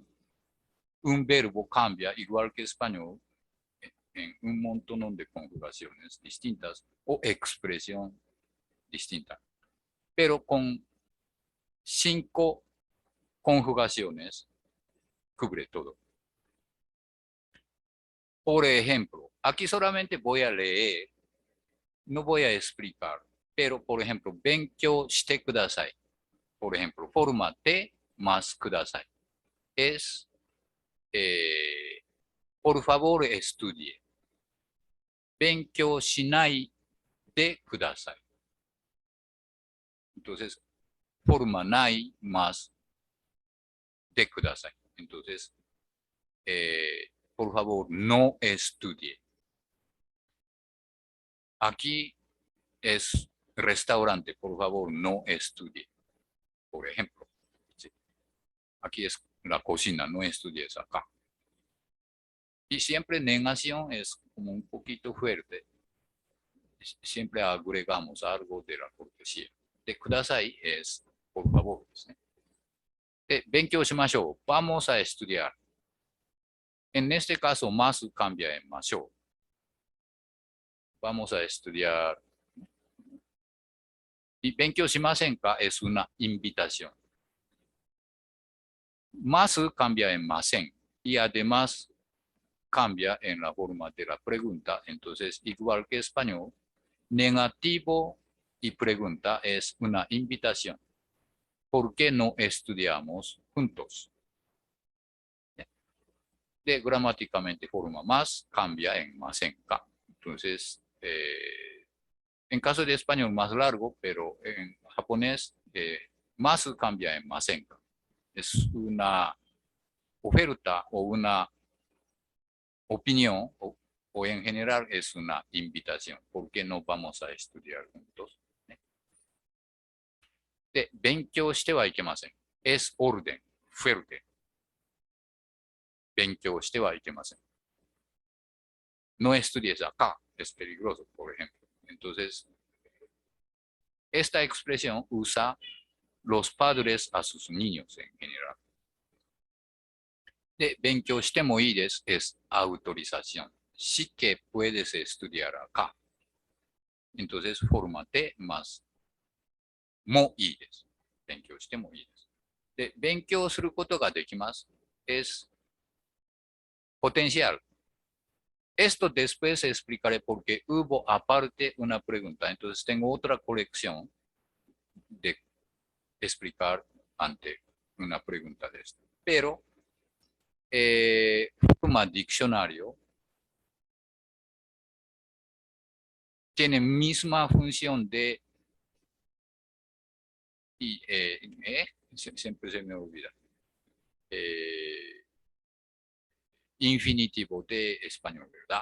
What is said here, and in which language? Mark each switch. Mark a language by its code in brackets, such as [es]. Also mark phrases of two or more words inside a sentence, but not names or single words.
[es] Un verbo cambia, igual que español, en un montón de conjugaciones distintas o expresión distinta. Pero con 5 conjugaciones cubre todo. Por ejemplo, aquí solamente voy a leer, no voy a explicar, pero por ejemplo, [ja] 勉強してください. [es] Por ejemplo, forma de más ください. Es, por favor, estudie. [ja] 勉強しないでください. [es] Entonces, forma ない más de ください. Entonces, por favor, no estudie. Aquí es restaurante, por favor, no estudie. Por ejemplo, ¿sí? Aquí es la cocina, no estudies acá. Y siempre negación es como un poquito fuerte. Siempre agregamos algo de la cortesía. De ください es por favor [ja] ですね。で、勉強しましょう。 [es] Vamos a estudiar. En este caso, más cambia en ましょう。Vamos a estudiar. Y 勉強しませんか es una invitación. Más cambia en ません。Y además cambia en la forma de la pregunta. Entonces, igual que español, negativo y pregunta es una invitación. ¿Por qué no estudiamos juntos? De gramáticamente forma más cambia en ませんか. Entonces, en caso de español más largo, pero en japonés más cambia en ませんか. Es una oferta o una opinión o o en general es una invitación, porque no vamos a estudiar juntos. [ja] で、勉強してはいけません。 [es] es orden, fuerte. [ja] 勉強してはいけません。 [es] No estudies acá, es peligroso, por ejemplo. Entonces, esta expresión usa los padres a sus niños en general. [ja] で、勉強してもいいです。 [es] es autorización. Sí que puedes estudiar acá. Entonces, fórmate más. [ja] もいいです。勉強してもいいです。で、勉強することができます。 [es] es potencial. Esto después explicaré porque hubo aparte una pregunta. Entonces, tengo otra colección de explicar ante una pregunta de esto. Pero, forma diccionario tiene misma función de, y, siempre se me olvida, infinitivo de español, ¿verdad?